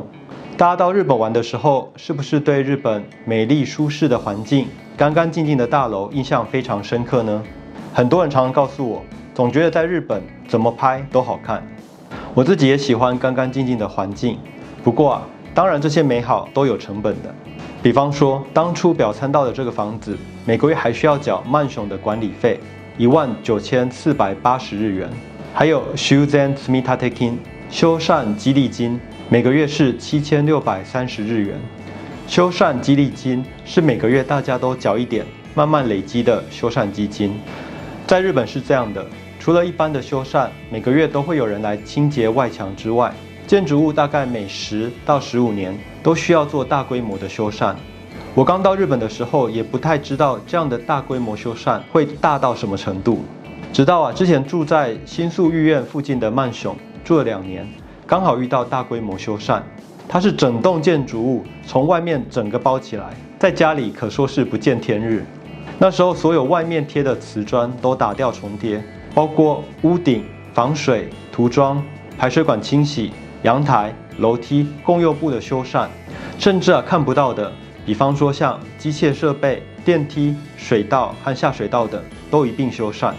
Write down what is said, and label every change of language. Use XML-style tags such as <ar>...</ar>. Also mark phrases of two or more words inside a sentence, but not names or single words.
<zh>大家到日本玩的时候，是不是对日本美丽舒适的环境、干干净净的大楼印象非常深刻呢？很多人常常告诉我，总觉得在日本怎么拍都好看。我自己也喜欢干干净净的环境，不过当然这些美好都有成本的。比方说，当初表参道的这个房子，每个月还需要缴マンション的管理费19480日元，还有修繕積立金、修缮激励金。每个月是7630日元。修缮激励金是每个月大家都缴一点，慢慢累积的修缮基金。在日本是这样的，除了一般的修缮，每个月都会有人来清洁外墙之外，建筑物大概每10到15年都需要做大规模的修缮。我刚到日本的时候也不太知道这样的大规模修缮会大到什么程度，直到之前住在新宿御苑附近的マンション住了2年。刚好遇到大规模修缮，它是整栋建筑物从外面整个包起来，在家里可说是不见天日。那时候所有外面贴的瓷砖都打掉重贴，包括屋顶、防水、涂装、排水管清洗、阳台、楼梯、共用部的修缮，甚至看不到的，比方说像机械设备、电梯、水道和下水道等，都一并修缮。</zh>